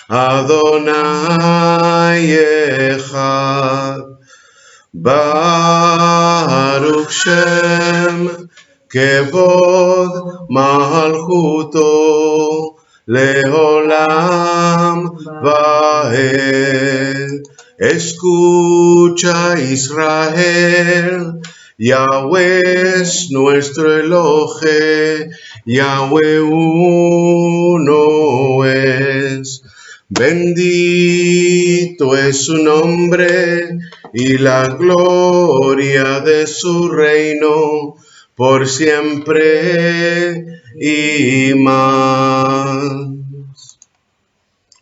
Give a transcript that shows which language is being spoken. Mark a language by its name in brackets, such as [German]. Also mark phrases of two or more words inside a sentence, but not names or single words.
[Hebrew] אדני אחד. ברוך שם כבוד מלכותו לעולם ועד. [Spanish] Escucha Israel, Yahweh es nuestro Elohe, Yahweh uno es. Bendito es su nombre y la gloria de su reino por siempre y más.